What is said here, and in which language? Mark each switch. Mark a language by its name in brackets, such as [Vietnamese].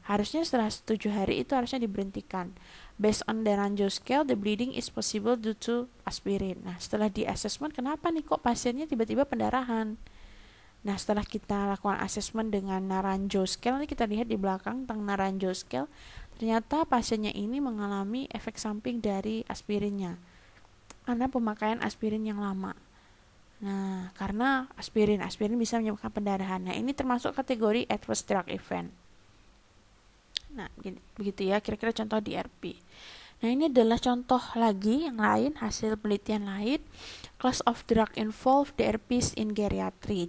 [Indonesian] Harusnya setelah 7 hari itu harusnya diberhentikan. [English] Based on the Naranjo scale, the bleeding is possible due to aspirin. [Indonesian] Nah, setelah di assessment, kenapa nih kok pasiennya tiba-tiba pendarahan? Nah, setelah kita lakukan assessment dengan Naranjo scale, ini kita lihat di belakang tentang Naranjo scale, ternyata pasiennya ini mengalami efek samping dari aspirinnya karena pemakaian aspirin yang lama. Nah, karena aspirin bisa menyebabkan pendarahan. Nah, ini termasuk kategori adverse drug event. Nah, begitu ya kira-kira contoh DRP. Nah, ini adalah contoh lagi yang lain, hasil penelitian lain. [English] Class of drug involved DRPs in geriatry.